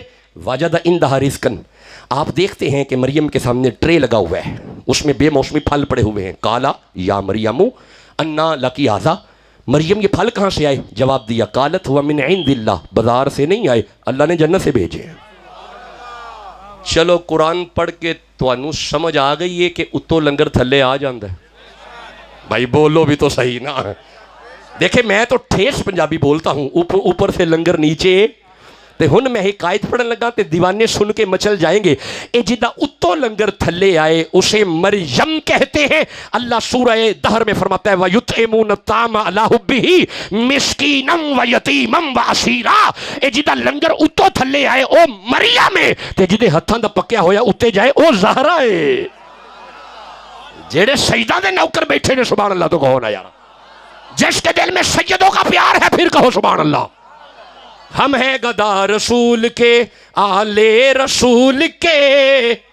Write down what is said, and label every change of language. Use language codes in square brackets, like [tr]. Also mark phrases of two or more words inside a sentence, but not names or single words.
[ar] وجد عندہا رزقا, [ur] آپ دیکھتے ہیں کہ مریم کے سامنے ٹرے لگا ہوا ہے, اس میں بے موسمی پھل پڑے ہوئے ہیں. [ar] قالا یا مریم انا لکی ھذا, [ur] مریم یہ پھل کہاں سے آئے؟ جواب دیا [ar] قالت ہوا من عند اللہ, [ur] بازار سے نہیں آئے, اللہ نے جنت سے بھیجے. [pa] چلو قرآن پڑھ کے تانوں سمجھ آ گئی ہے کہ اتو لنگر تھلے آ جاندہ ہے. [ur] بھائی بولو بھی تو صحیح نا. دیکھیں میں تو ٹھیس پنجابی بولتا ہوں, اوپر سے لنگر نیچے. [pa] تے ہن میں ایک آیت پڑھن لگا تے دیوانے سن کے مچل جائیں گے. اے جدہ اتو لنگر تھلے آئے [ur] اسے مریم کہتے ہیں. اللہ سورہ دہر میں فرماتا ہے [ar] وَيُطْعِمُونَ الطَّعَامَ عَلَىٰ حُبِّهِ مِسْكِينًا وَيَتِيمًا وَأَسِيرًا. [pa] اے جدہ لنگر اتو تھلے آئے او مریم ہے, تے جدے ہتھاں دا پکیا ہویا اتے جائے او زہرا ہے. جیڑے سجدہ دے نوکر بیٹھے نے [ar] سبحان اللہ [pa] تو کہو نا یار. [ur] جس کے دل میں سیدوں کا پیار ہے پھر کہو [ar] سبحان اللہ. [ur] ہم ہیں گدا رسول کے, آلے رسول کے.